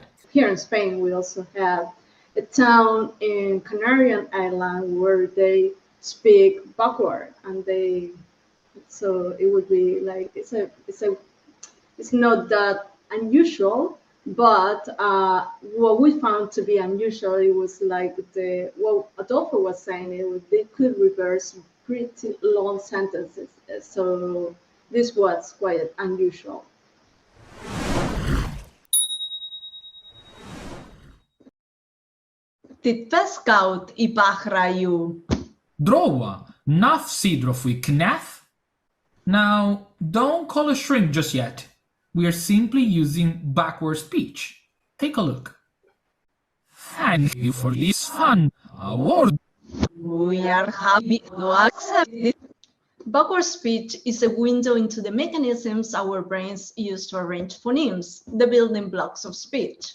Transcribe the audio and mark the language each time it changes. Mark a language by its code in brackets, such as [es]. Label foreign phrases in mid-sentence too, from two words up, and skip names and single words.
[en] Here in Spain, we also have a town in Canarian Island where they speak backward, and so it would be like it's not that unusual, but what we found to be unusual, it was like what Adolfo was saying, they could reverse pretty long sentences, so this was quite unusual. Titveskaut I pachraju. Drowa, naf sidrofui knaf. Now, don't call a shrink just yet. We are simply using backward speech. Take a look. Thank you for this fun award. We are happy to accept it. Backward speech is a window into the mechanisms our brains use to arrange phonemes, the building blocks of speech.